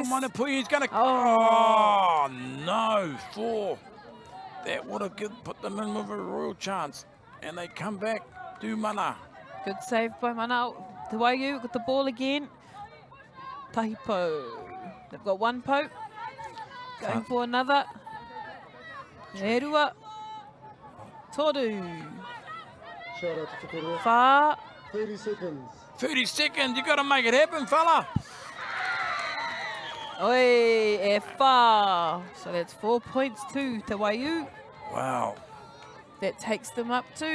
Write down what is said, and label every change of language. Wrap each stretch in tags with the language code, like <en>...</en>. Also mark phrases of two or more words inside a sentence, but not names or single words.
<en>He's going to. Oh, no. 4. That would have put them in with a royal chance. And they come back. Do mana. Good save by Mana. To Waiū got the ball again.</en> <mi>Tahi po.</mi> <en>They've got 1 po. Going for another.</en> <mi>Erua. Toru.</mi> <en>Shout out to Rotorua. Far. 30 seconds. 30 seconds. You got to make it happen, fella. Oi, e far. So that's 4 points to Te Waiū. Wow. That takes them up to</en>